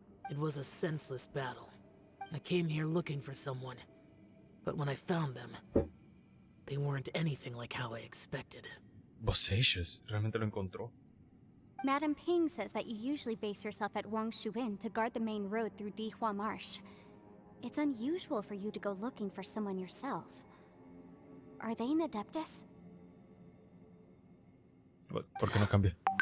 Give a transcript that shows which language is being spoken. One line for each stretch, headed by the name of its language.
English: It was a senseless battle. I came here looking for someone. But when I found them, they weren't anything like how I expected.
Spanish: Bosacious, ¿realmente lo encontró?
English: Madam Ping says that you usually base yourself at Wangshu Inn to guard the main road through Dihua Marsh. It's unusual for you to go looking for someone yourself. Are they an Adeptus?
Spanish: ¿Por qué no cambia?